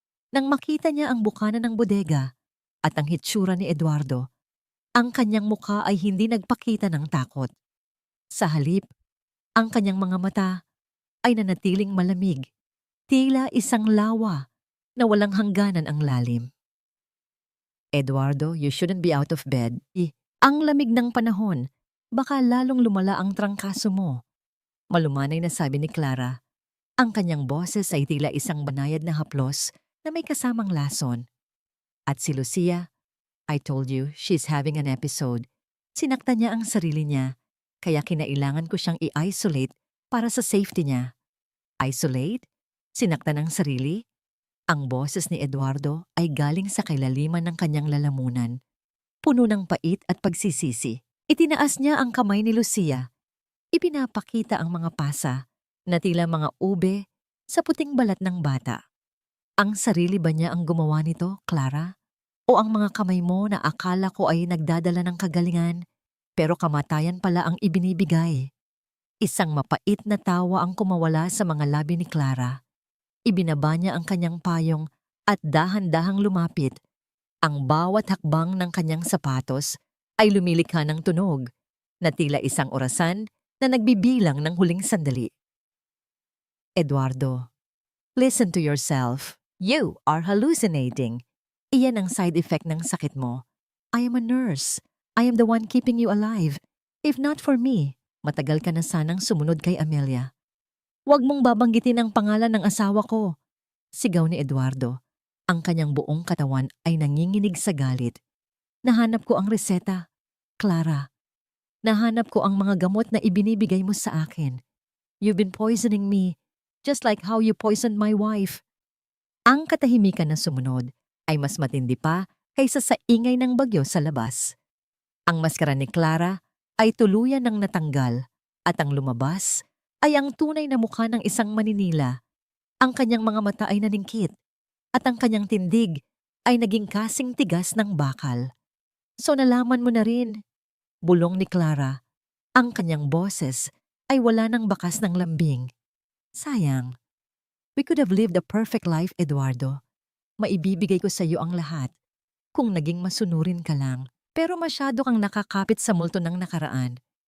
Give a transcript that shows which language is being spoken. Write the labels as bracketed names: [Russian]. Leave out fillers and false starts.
[Filipino] Nang makita niya ang bukana ng bodega at ang hitsura ni Eduardo, ang kanyang mukha ay hindi nagpakita ng takot. Sa halip, ang kanyang mga mata ay nanatiling malamig, tila isang lawa na walang hangganan ang lalim. [English] Eduardo, you shouldn't be out of bed. [Filipino] Ang lamig ng panahon, baka lalong lumala ang trangkaso mo. Malumanay na sabi ni Clara. Ang kanyang boses ay tila isang banayad na haplos na may kasamang lason. At si [English] Lucia, I told you, she's having an episode. [Filipino] Sinakta niya ang sarili niya, kaya kinailangan ko siyang i-isolate para sa safety niya. Isolate? Sinakta ng sarili? Ang boses ni Eduardo ay galing sa kailaliman ng kanyang lalamunan, puno ng pait at pagsisisi. Itinaas niya ang kamay ni Lucia. Ipinapakita ang mga pasa na tila mga ube sa puting balat ng bata. Ang sarili ba niya ang gumawa nito, Clara? O ang mga kamay mo na akala ko ay nagdadala ng kagalingan, pero kamatayan pala ang ibinibigay? Isang mapait na tawa ang kumawala sa mga labi ni Clara. Ibinaba niya ang kanyang payong at dahan-dahang lumapit. Ang bawat hakbang ng kanyang sapatos ay lumilikha ng tunog na tila isang orasan na nagbibilang ng huling sandali. [English] Eduardo, listen to yourself. You are hallucinating. [Filipino] Iyan ang side effect ng sakit mo. [English] I am a nurse. I am the one keeping you alive. If not for me, [Filipino] matagal ka na sanang sumunod kay Amelia. Huwag mong babanggitin ang pangalan ng asawa ko. Sigaw ni Eduardo. Ang kanyang buong katawan ay nanginginig sa galit. Nahanap ko ang reseta, Clara. Nahanap ko ang mga gamot na ibinibigay mo sa akin. [English] You've been poisoning me just like how you poisoned my wife." [Filipino] Ang katahimikan na sumunod ay mas matindi pa kaysa sa ingay ng bagyo sa labas. Ang maskara ni Clara ay tuluyan ng natanggal at ang lumabas ay ang tunay na mukha ng isang maninila. Ang kanyang mga mata ay naningkit at ang kanyang tindig ay naging kasing tigas ng bakal. "So nalaman mo na rin," bulong ni Clara. Ang kanyang boses ay wala ng bakas ng lambing. "Sayang. [English] We could have lived a perfect life, Eduardo. [Filipino] Maibibigay ko sa iyo ang lahat kung naging masunurin ka lang. Pero masyado kang nakakapit sa multo ng nakaraan.